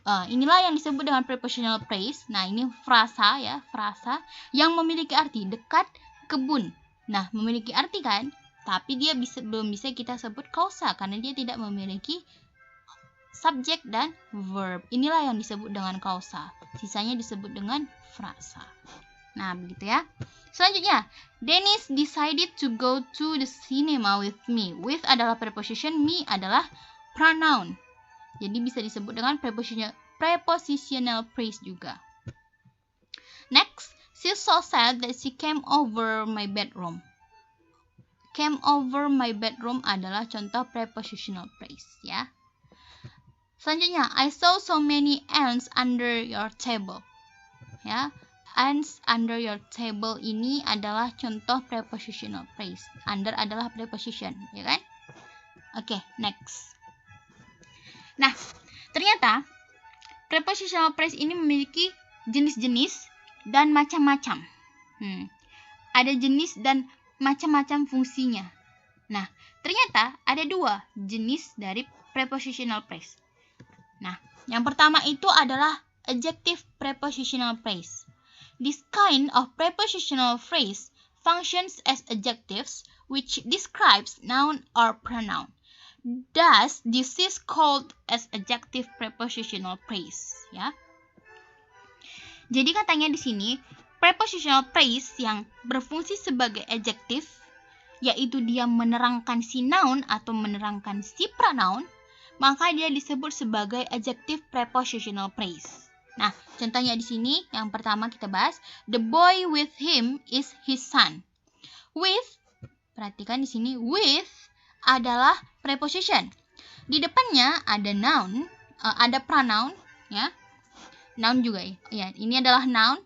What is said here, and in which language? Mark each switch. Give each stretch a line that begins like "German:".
Indonesian: Inilah yang disebut dengan prepositional phrase. Nah, ini frasa ya, frasa yang memiliki arti dekat kebun. Nah, memiliki arti kan? Tapi dia belum bisa kita sebut kausa karena dia tidak memiliki subjek dan verb. Inilah yang disebut dengan kausa. Sisanya disebut dengan frasa. Nah, begitu ya. Selanjutnya,
English: Dennis decided to go to the cinema with me.
Indonesian: With adalah preposition, me adalah pronoun. Jadi bisa disebut dengan prepositional phrase juga.
English: Next, she so sad that she came over my bedroom. Came over my bedroom
Indonesian: adalah contoh prepositional phrase ya. Selanjutnya,
English: I saw so many ants under your table.
Indonesian: Ya,
English: ants under your table
Indonesian: ini adalah contoh prepositional phrase. Under adalah preposition, ya kan? Oke, next. Nah, ternyata prepositional phrase ini memiliki jenis-jenis dan macam-macam. Ada jenis dan macam-macam fungsinya. Nah, ternyata ada 2 jenis dari prepositional phrase. Nah, yang pertama itu adalah adjective prepositional phrase.
English: This kind of prepositional phrase functions as adjectives which describes noun or pronoun. Thus, this is called as adjective prepositional phrase, ya.
Indonesian: Jadi katanya di sini prepositional phrase yang berfungsi sebagai adjective, yaitu dia menerangkan si noun atau menerangkan si pronoun, maka dia disebut sebagai adjective prepositional phrase. Nah, contohnya di sini yang pertama kita bahas,
English: the boy with him is his son.
Indonesian: With, perhatikan di sini, with adalah preposition. Di depannya ada noun, ada pronoun, ya. Noun juga ya. Ini adalah noun.